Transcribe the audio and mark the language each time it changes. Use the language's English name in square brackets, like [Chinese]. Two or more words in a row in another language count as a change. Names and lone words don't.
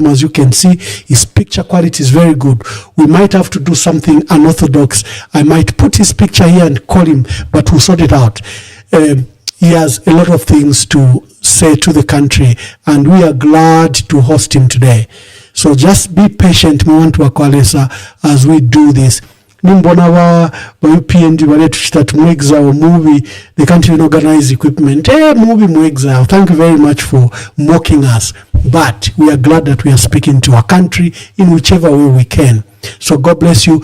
[English] As you can see, his picture quality is very good. We might have to do something unorthodox. I might put his picture here and call him, but we'll sort it out. He has a lot of things to say to the country, and we are glad to host him today. So just be patient, as we do this. [Bemba] Nimbona wa UPND wale tuchita mwexile movie, [English] they can't even organize equipment. [Bemba] Movie mwexile. [English] Thank you very much for mocking us, but we are glad that we are speaking to our country in whichever way we can. So God bless you.